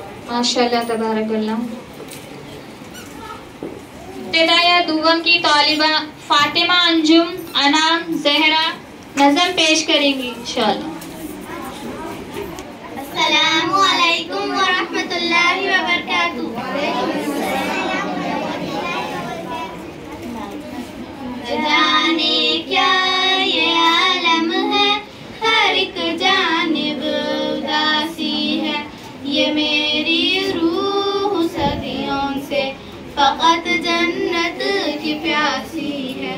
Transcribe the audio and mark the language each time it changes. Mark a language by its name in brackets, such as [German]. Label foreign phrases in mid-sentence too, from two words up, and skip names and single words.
[Arabic] ما شاء الله تبارك الله. [Urdu] ابتدائیہ دگم کی طالبہ فاطمہ انجم انعام زہرہ نظم پیش کریں گی ان شاء اللہ. [Arabic] السلام عليكم ورحمة الله وبركاته. [Urdu] نہ جانے کیا یہ عالم ہے، ہر ایک جانب اداسی ہے. یہ میری روح صدیوں سے فقط جنت کی پیاسی ہے.